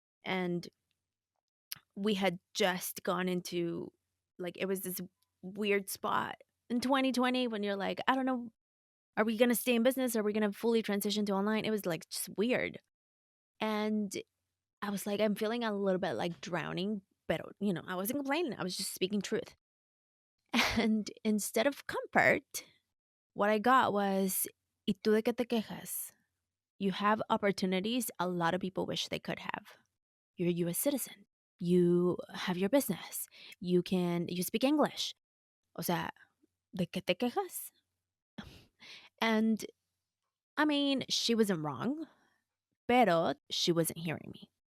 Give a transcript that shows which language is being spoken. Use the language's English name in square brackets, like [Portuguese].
[English] And we had just gone into like, it was this weird spot in 2020 when you're like, I don't know, are we going to stay in business? Are we going to fully transition to online? It was like just weird. And I was like, I'm feeling a little bit like drowning, but I wasn't complaining. I was just speaking truth. And instead of comfort, what I got was, [Spanish] ¿y tú de qué te quejas? [English] You have opportunities a lot of people wish they could have. You're a US citizen. You have your business. You speak English. [Spanish] O sea, ¿de qué te quejas? [English] And I mean, she wasn't wrong, pero she wasn't hearing me.